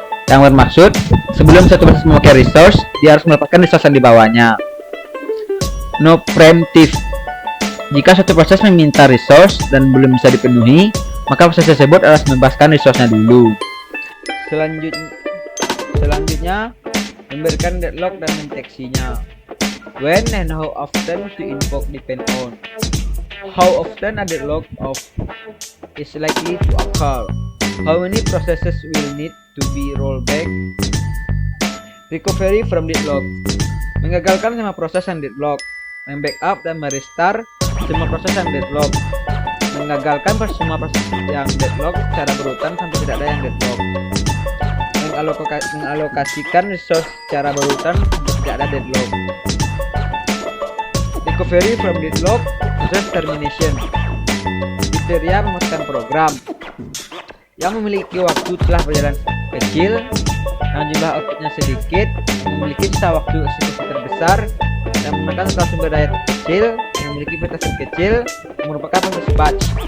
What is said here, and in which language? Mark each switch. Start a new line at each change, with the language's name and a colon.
Indonesian: Yang bermaksud, sebelum satu proses memakai resource, dia harus melepaskan resource yang dibawanya. No preemptive, jika suatu proses meminta resource dan belum bisa dipenuhi, maka proses tersebut harus membebaskan resource-nya dulu. Selanjutnya memberikan deadlock dan mendeteksinya.
English: When and how often to invoke depend on how often a deadlock is likely to occur. How many processes will need to be rolled back? Recovery from deadlock.
Indonesian: Menggagalkan semua proses yang deadlock. Membackup dan merestart semua proses yang deadlock. Menggagalkan semua proses yang deadlock secara berurutan sampai tidak ada yang deadlock. Mengalokasikan resource secara berurutan sampai tidak ada deadlock.
English: Recovery from deadlock, process termination.
Indonesian: Kriteria memutuskan program yang memiliki waktu telah berjalan kecil, yang jumlah outputnya sedikit, yang memiliki sisa waktu eksekusi terbesar, yang menggunakan setelah sumber daya kecil, yang memiliki batas kecil, yang merupakan proses batch.